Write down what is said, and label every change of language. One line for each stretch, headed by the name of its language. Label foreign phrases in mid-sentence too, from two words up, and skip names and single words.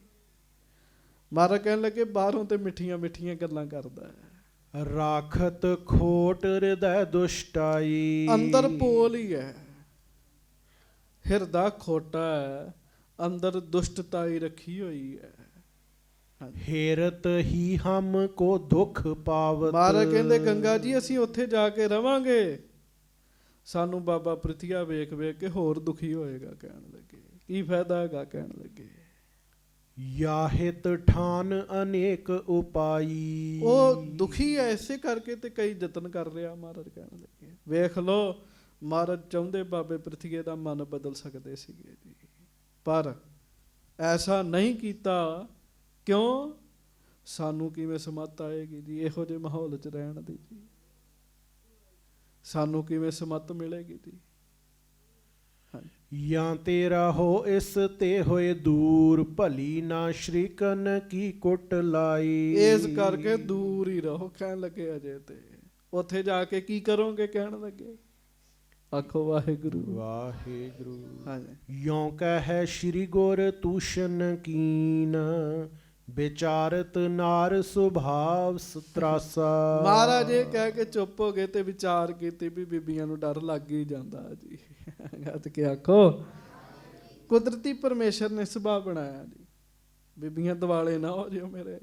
Punjabi: ਮਹਾਰਾਜ ਕਹਿਣ ਲੱਗੇ ਬਾਹਰੋਂ ਤੇ ਮਿੱਠੀਆਂ ਮਿੱਠੀਆਂ ਗੱਲਾਂ ਕਰਦਾ ਹੈ,
Braj: ਰਾਖਤ ਖੋਟ ਹਿਰਦੈ ਦੁਸ਼ਟਾਈ।
Punjabi: ਅੰਦਰ ਪੋਲ ਹੀ ਹੈ, ਹਿਰਦਾ ਖੋਟਾ ਹੈ, ਅੰਦਰ ਦੁਸ਼ਟਤਾਈ ਰੱਖੀ ਹੋਈ ਹੈ।
Braj: हेरत ही हमको दुख पावत।
Punjabi: ਮਹਾਰਾਜ ਕਹਿੰਦੇ ਗੰਗਾ ਜੀ ਅਸੀਂ ਉੱਥੇ ਜਾ ਕੇ ਰਵਾਂਗੇ, ਸਾਨੂੰ ਬਾਬਾ ਪ੍ਰਿਥੀਆ ਵੇਖ ਵੇਖ ਕੇ ਹੋਰ ਦੁਖੀ ਹੋਏਗਾ। ਕਹਿਣ ਲੱਗੇ ਕੀ ਫਾਇਦਾ ਹੈਗਾ, ਕਹਿਣ ਲੱਗੇ
Braj: याहित ठान अनेक उपाई।
Punjabi: ਉਹ ਦੁਖੀ ਹੈ ਇਸੇ ਕਰਕੇ ਤੇ ਕਈ ਯਤਨ ਕਰ ਰਿਹਾ। ਮਹਾਰਾਜ ਕਹਿਣ ਲੱਗੇ ਵੇਖ ਲੋ, ਮਹਾਰਾਜ ਚਾਹੁੰਦੇ ਬਾਬੇ ਪ੍ਰਿਥੀਏ ਦਾ ਮਨ ਬਦਲ ਸਕਦੇ ਸੀਗੇ ਜੀ, ਪਰ ਐਸਾ ਨਹੀਂ ਕੀਤਾ। ਕਿਉਂ? ਸਾਨੂੰ ਕਿਵੇਂ ਸਮੱਤ ਆਏਗੀ ਜੀ ਇਹੋ ਜਿਹੇ ਮਾਹੌਲ 'ਚ ਰਹਿਣ ਦੀ ਜੀ, ਸਾਨੂੰ ਕਿਵੇਂ ਸਮੱਤ ਮਿਲੇਗੀ ਜੀ।
Braj: या तेरा हो इस ते होए दूर, भली ना श्रीकन की कुट लाई।
Punjabi: ਇਸ ਕਰਕੇ ਦੂਰ ਹੀ ਰਹੋ। ਕਹਿਣ ਲੱਗੇ ਅਜੇ ਤੇ ਉੱਥੇ ਜਾ ਕੇ ਕੀ ਕਰੋਗੇ? ਕਹਿਣ ਲੱਗੇ ਆਖੋ ਵਾਹਿਗੁਰੂ वाहिगुरु। ਹਾਂਜੀ।
Braj: यों कह श्री गुर तूषण कीन, ਵਿਚਾਰਤ ਨਾਰ ਸੁਭਾਵ ਸਤਰਾਸਾ।
Punjabi: ਮਹਾਰਾਜ ਇਹ ਕਹਿ ਕੇ ਚੁੱਪ ਹੋ ਗਏ ਤੇ ਵਿਚਾਰ ਕੀਤੀ ਵੀ ਬੀਬੀਆਂ ਨੂੰ ਡਰ ਲੱਗ ਹੀ ਜਾਂਦਾ ਜੀ। ਗੱਤ ਕੇ ਆਖੋ ਕੁਦਰਤੀ ਪਰਮੇਸ਼ਰ ਨੇ ਸੁਭਾਅ ਬਣਾਇਆ ਜੀ, ਬੀਬੀਆਂ ਦਿਵਾਲੇ ਨਾ ਹੋ ਜਿਓ ਮੇਰੇ।